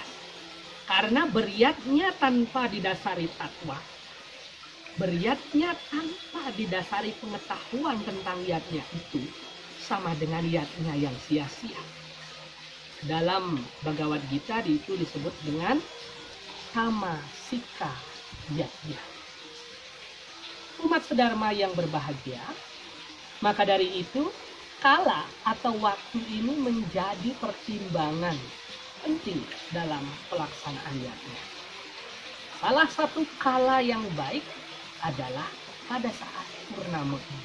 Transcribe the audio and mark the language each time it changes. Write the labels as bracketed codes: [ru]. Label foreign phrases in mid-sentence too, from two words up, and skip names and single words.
[id] Karena beryatnya tanpa didasari tatwa, beryatnya tanpa didasari pengetahuan tentang yatnya itu sama dengan yatnya yang sia-sia. Dalam Bhagavad Gita itu disebut dengan tamasika yatnya. Umat sedharma yang berbahagia, maka dari itu kala atau waktu ini menjadi pertimbangan penting dalam pelaksanaan yatna. Salah satu kala yang baik adalah pada saat purnama ini.